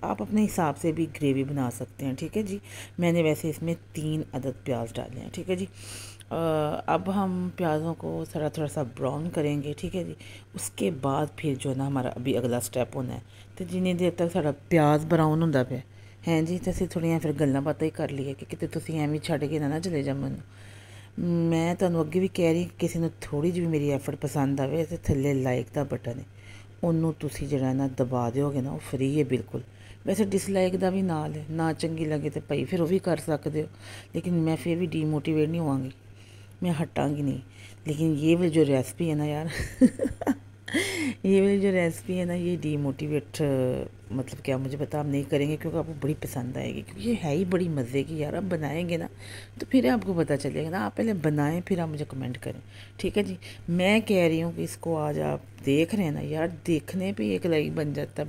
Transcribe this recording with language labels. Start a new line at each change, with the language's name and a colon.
Hindi: आप अपने हिसाब से भी ग्रेवी बना सकते हैं, ठीक है जी। मैंने वैसे इसमें 3 अदद प्याज डाले हैं, ठीक है जी। अब हम प्याज़ों को थोड़ा सा ब्राउन करेंगे, ठीक है जी। उसके बाद फिर जो है ना हमारा अभी अगला स्टैप होना है।
Punjabi: तो जिन्नी देर तक सारा प्याज ब्राउन होंदा पे हैं जी, तो असीं थोड़ियां फिर गल्लां बातां ही कर लईए कि किते तुसीं ਐਵੇਂ ਛੱਡ के ना चले जा मैनूं। मैं ਤੁਹਾਨੂੰ ਅੱਗੇ ਵੀ ਕਹਿ ਰਹੀ, ਕਿਸੇ ਨੂੰ ਥੋੜ੍ਹੀ ਜਿਹੀ ਵੀ ਮੇਰੀ ਐਫਰਟ ਪਸੰਦ ਆਵੇ ਤੇ ਥੱਲੇ ਲਾਈਕ ਦਾ ਬਟਨ ਹੈ, ਉਹਨੂੰ ਤੁਸੀਂ ਜਿਹੜਾ ਨਾ ਦਬਾ ਦਿਓਗੇ ਨਾ, ਉਹ ਫ੍ਰੀ ਹੈ ਬਿਲਕੁਲ। ਵੈਸੇ ਡਿਸਲਾਈਕ ਦਾ ਵੀ ਨਾਲ ਹੈ, ਨਾ ਚੰਗੀ ਲੱਗੇ ਤੇ ਭਾਈ ਫਿਰ ਉਹ ਵੀ ਕਰ ਸਕਦੇ हो,
Hindi: लेकिन मैं फिर भी डीमोटिवेट नहीं होवांगी, मैं हटांगी नहीं। लेकिन ये वाली जो रेसिपी है ना यार ये वाली जो रेसिपी है ना, ये डीमोटिवेट मतलब क्या मुझे पता आप नहीं करेंगे, क्योंकि आपको बड़ी पसंद आएगी, क्योंकि ये है ही बड़ी मज़े की यार। आप बनाएंगे ना तो फिर आपको पता चलेगा ना। आप पहले बनाएं फिर आप मुझे कमेंट करें, ठीक है जी। मैं कह रही हूँ कि इसको आज आप देख रहे हैं ना यार, देखने पे एक लाइक बन जाता है।